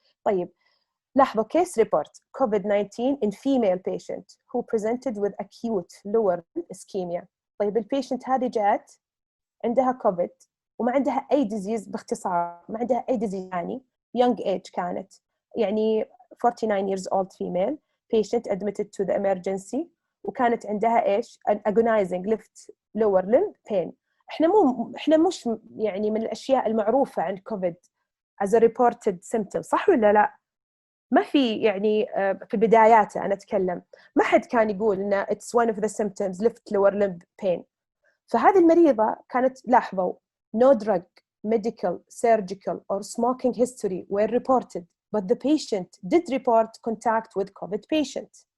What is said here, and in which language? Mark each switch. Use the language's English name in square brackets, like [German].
[Arabic] طيب لاحظوا [English] Case report COVID-19 in female patient who presented with acute lower ischemia. [Arabic] طيب البيشنت هذه جات عندها كوفيد وما عندها أي ديزيز باختصار ما عندها أي ديزيز ثاني [English] young age [Arabic] كانت يعني [English] 49 years old female patient admitted to the emergency [Arabic] وكانت عندها إيش [English] agonizing left lower limb pain. [Arabic] إحنا مش يعني من الأشياء المعروفة عن كوفيد [English] as a reported symptom [Arabic] صح ولا لا؟ ما في يعني في بداياته أنا أتكلم ما حد كان يقول إنه [English] it's one of the symptoms left lower limb pain. [Arabic] فهذه المريضة كانت لاحظوا [English] no drug, medical, surgical or smoking history were reported but the patient did report contact with COVID patient.